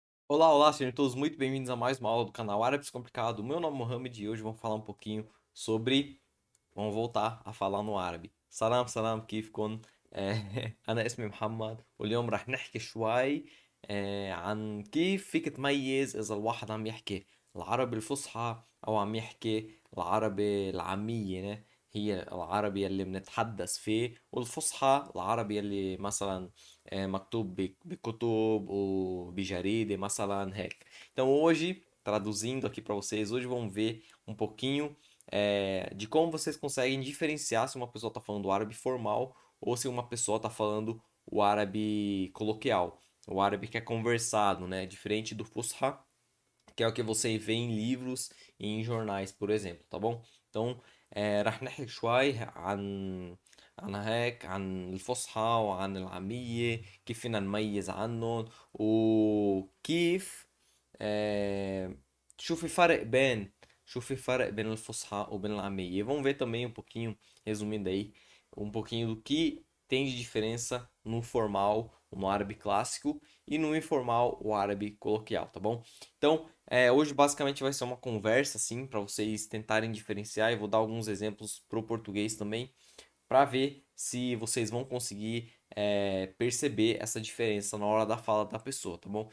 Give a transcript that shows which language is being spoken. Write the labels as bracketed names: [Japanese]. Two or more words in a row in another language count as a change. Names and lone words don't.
[Portuguese] Olá, olá, sejam todos muito bem-vindos a mais uma aula do canal Árabe Descomplicado. Meu nome é Mohamed e hoje vamos falar um pouquinho sobre. Vamos voltar a falar no árabe. [Arabic] سلام سلام كيفكن؟ أنا اسمي محمد واليوم راح نحكي شوي عن كيف فيك تميز إذا الواحد عم يحكي العربي الفصحى أو عم يحكي العربي العامية، né؟ هي العربي اللي بنتحدث فيه، والفصحى العربي اللي مثلا مكتوب بكتب ou بجريدة مثلا هيك. [Portuguese] Então hoje, traduzindo aqui para vocês, hoje vamos ver um pouquinho de como vocês conseguem diferenciar se uma pessoa está falando árabe formal ou se uma pessoa está falando o árabe coloquial, o árabe que é conversado, né? Diferente do Fusha, que é o que você vê em livros e em jornais, por exemplo, tá bom? [Arabic] então راح نحكي شوي عن هيك عن الفصحى وعن العامية، كيف فينا نميز عنهم وكيف é, شو في فرق بين شو في فرق بين الفصحى وبين العامية. [Portuguese] Vamos ver também um pouquinho, resumindo aí, um pouquinho do que tem de diferença no formal, no árabe clássico, e no informal, o árabe coloquial, tá bom? Então, hoje basicamente vai ser uma conversa, assim, para vocês tentarem diferenciar, e vou dar alguns exemplos pro português também, para ver se vocês vão conseguir perceber essa diferença na hora da fala da pessoa, tá bom?